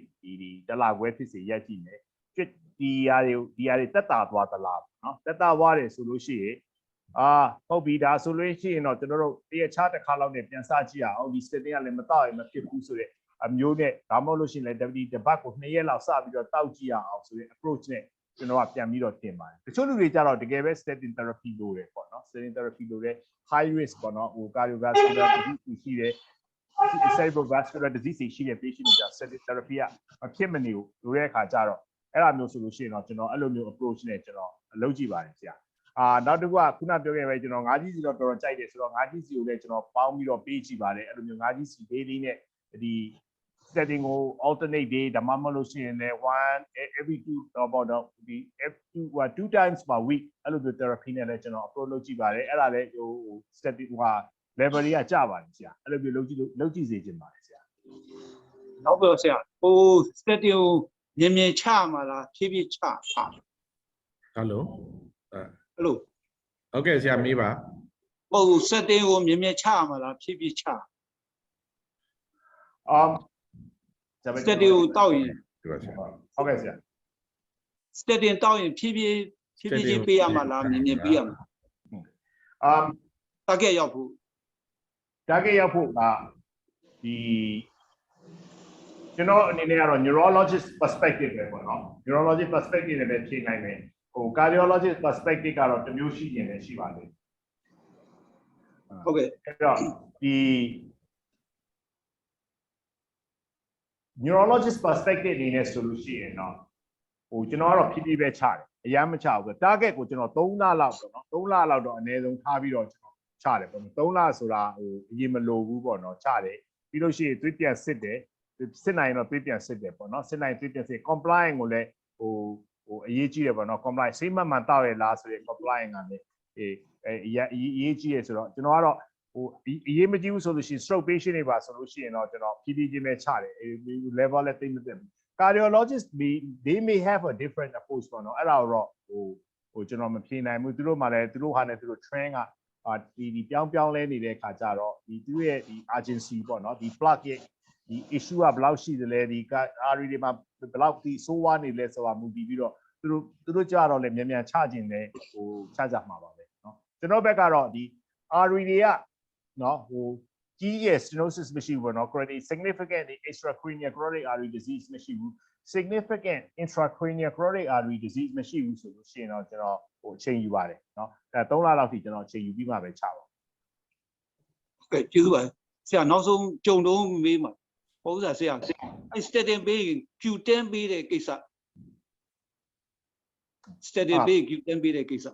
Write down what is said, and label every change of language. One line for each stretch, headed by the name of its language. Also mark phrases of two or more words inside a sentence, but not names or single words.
Burmese: ဒီဒလခွဲဖြစ်စီရက်ကြည့်မယ်ဒီဟာတွေတက်တာသွားသလားနော်တက်တာသွားတယ်ဆိုလို့ရှိရင်ဟုတ်ပြီဒါဆိုလို့ရှိရင်တော့ကျွန်တော်တို့တရက်ချတစ်ခါလောက်နဲ့ပြန်စကြည့်အောင်ဒီ setting ကလည်းမတော့ရင်မဖြစ်ဘူးဆို တဲ့အမျိုးနဲ့ဒါမှမဟုတ်လို့ရှိရင်လည်း WD တပတ်ကို2ရက်လောက်စပြီးတော့တောက်ကြည့်အောင်ဆိုတဲ့ approach နဲ့ကျွန်တော်ကပြန်ပြီးတော့တင်ပါတယ်တချို့လူတွေကြတော့တကယ်ပဲ
English: statin therapy
Burmese: လို့တယ်ပေါ့ နော်
English: statin therapy
Burmese: လို့တဲ့ high risk ပေါ့နော်ဟို
English: cardiovascular disease
Burmese: ရှိတယ်
English: cerebrovascular disease
Burmese: ရှိတဲ့ patient တွေ
English: statin therapy
Burmese: ကမဖြစ်မနေဘူးလို့တဲ့အခါကျတော့အဲ့လိုမျိုးဆိုလို့ရှိရင်တော့ကျွန်တော်အဲ့လိုမျိုး approach နဲ့ကျွန်တော်လုပ်ကြည့်ပါတယ်ဆရာနောက်တစ်ခုကခုနပြောခဲ့ပဲကျွန်တော်ငါးကြီးစီတော့တော်တော်ကြိုက်တယ်ဆိုတော့ငါးကြီးစီကိုလည်းကျွန်တော်ပေါင်းပြီးတော့ပေးကြည့်ပါတယ်အဲ့လိုမျိုးငါးကြီးစီ daily နဲ့ဒီ setting ကို
English: alternate day
Burmese: ဒါမှမဟုတ်လို့ရှိရင်လည်း every
English: 2 times per week
Burmese: အဲ့လိုမျိုး therapy နဲ့လည်းကျွန်တော် approach လုပ်ကြည့်ပါတယ်အဲ့ဒါလည်းဟို setting ဟို level တွေကကျပါတယ်ဆရာအဲ့လိုမျိုးလုပ်ကြည့်စေချင်ပါတယ်ဆရာ နောက်ပြောဆရာဟို setting ကိုမြင်မြင်ချမှာလားဖြည်းဖြည်းချ ဟယ်လို ဟုတ် ကဲ့ဆရာမေးပါ ဟို setting ကိုမြင်မြင်ချမှာလားဖြည်းဖြည်းချsetting ကိုတောက်ရင် ဟုတ်ကဲ့ဆရာ setting တောက်ရင်ဖြည်းဖြည်းချင်းပေးရမှာလားမြင်မြင်ပေးရမှာtarget ရောက်ဖို့ ကဒီကျွန်တော်အနေနဲ့ကတော့
English: neurologist perspective
Burmese: ပဲပေါ့နော်
English: neurologist perspective
Burmese: နဲ့ပဲဖြေနိုင်မယ်ဟို
English: cardiologist perspective
Burmese: ကတော့တစ်မျိုးရှိရင်လည်းရှိပါလိမ့် ဟုတ်ကဲ့ အဲ့တော့ဒီ
English: neurologist perspective
Burmese: အနေနဲ့ဆိုလို့ရှိရင်တော့ဟိုကျွန်တော်ကတော့ဖြည်းဖြည်းပဲချတယ်အများမချဘူး target ကိုကျွန်တော်3လလောက်ပေါ့နော်3လလောက်တော့အနည်းဆုံးထားပြီးတော့ကျွန်တော်ချတယ်ပေါ့နော်3လဆိုတာဟိုအရင်မလိုဘူးပေါ့နော်ချတယ်ပြီးလို့ရှိရင်သွေးပြန်စစ်တယ်စစ် နိုင်တော့သွေးပြန်စစ်တယ်ပေါ့နော်စစ်နိုင်သွေးပြန်စစ် compliance ကိုလည်းဟိုအရေးကြီးတယ်ပေါ့နော် compliance စိတ်မှန်တောက်ရလားဆိုရင် compliance ကလည်းအရေးကြီးရဆိုတော့ကျွန်တော်ကတော့ဟိုအရေးမကြီးဘူးဆိုလို့ရှိရင် stroke patient တွေပါ ဆိုလို့ရှိရင်တော့ကျွန်တော်ဖြည်းဖြည်းချင်းပဲချတယ် level လည်းသိမသိဘူး
English: cardiologist they may have a different approach
Burmese: ပေါ့နော်အဲ့ဒါတော့ဟိုကျွန်တော်မဖြေနိုင်ဘူးသူတို့မှလည်းသူတို့ဟာ နဲ့သူတို့ train ကဒီပြောင်းလဲနေတဲ့ခါကျတော့ဒီသူရဲ့ဒီ urgency ပေါ့နော်ဒီ plug ရဲ့ဒီ issue ကဘယ်လောက်ရှိသ လဲဒီ RE တွေမှာဘယ်လောက်ဒီဆိုးဝါးနေလဲဆိုတာမူတည်ပြီးတော့သူတို့ကြတော့လည်းမြန်ချခြင်းနဲ့ဟိုချကြမှာပါပဲเนาะကျွန်တော်ဘက်ကတော့ဒီ RE တွေကเนาะဟိုကြီးရဲ့ stenosis မရှိဘူးပေါ့เนาะ
English: chronic significant extracranial carotid artery disease
Burmese: မရှိဘူး
English: significant intracranial carotid artery disease
Burmese: မရှိဘူးဆိုလို့ရှိရင်တော့ကျွန်တော်ဟိုအချိန်ယူပါတယ်เนาะအဲ3လလောက်ထိကျွန်တော်အချိန်ယူပြီးမှပဲချပါ ဟုတ်ကဲ့ကျေးဇူးပါဆရာနောက်ဆုံးကြုံတော့မေးမှာဟုတ်ဆရာအဲ statin ပေး Q10 ပေးတဲ့ကိစ္စ statin ပေး Q10 ပေးတဲ့ကိစ္စ